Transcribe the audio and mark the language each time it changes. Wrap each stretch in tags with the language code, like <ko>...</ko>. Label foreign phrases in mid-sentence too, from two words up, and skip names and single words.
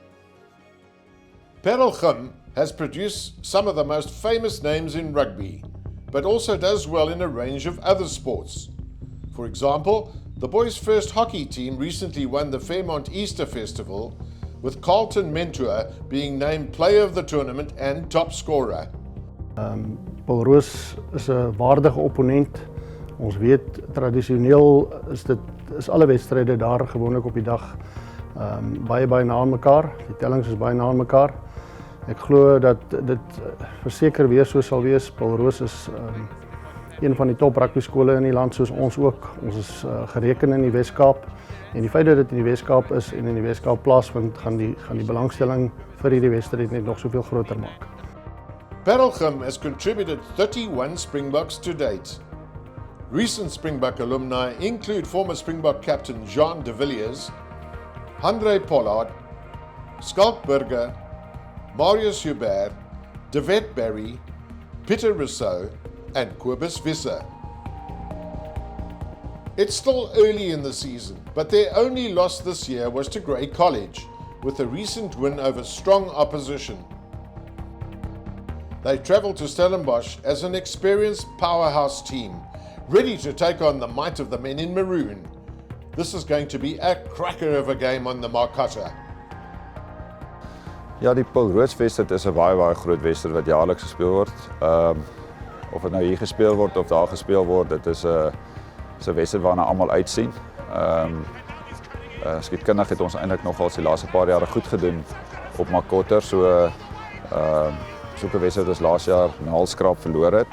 <en>Paarl has produced some of the most famous names in rugby, but also does well in a range of other sports. For example, the boys' first hockey team recently won the Fairmont Easter Festival, with Carlton Mentor being named player of the tournament and top scorer.</en> <af>Paarl Roos is 'n waardige opponent. Ons weet tradisioneel is alle wedstryde daar gewoonlik op die dag baie na mekaar. Die tellings is baie na mekaar. Ek glo dat dit verseker weer so sal wees. Paarl Roos is een van die top rugby skole in die land, soos ons ook. Ons is gereken in die Wes-Kaap. En die feit dat dit in die Wes-Kaap is en in die Wes-Kaap plaasvind, gaan die belangstelling vir hierdie wedstryd net nog soveel groter maak.</af> <en>Paarl has contributed 31 Springboks to date. Recent Springbok alumni include former Springbok captain Jean de Villiers, Andre Pollard, Schalk Burger, Marius Hubert, Devet Berry, Pieter Rousseau, and Kobus Visser. It's still early in the season, but their only loss this year was to Grey College, with a recent win over strong opposition. They travel to Stellenbosch as an experienced powerhouse team, ready to take on the might of the men in maroon. This is going to be a cracker of a game on the Marcotte.</en> <af>Ja, die Paarl Roos wedstryd is 'n baie groot wedstryd wat jaarliks gespeel word. Of dit nou hier gespeel word of daar gespeel word, dit is 'n wedstryd waarna almal uitsien. Skietkundig het ons eintlik nogal die laaste paar jare goed gedoen op Marcotte, so soeke wedstryd as laas jaar 'n halskraap verloor het.</af>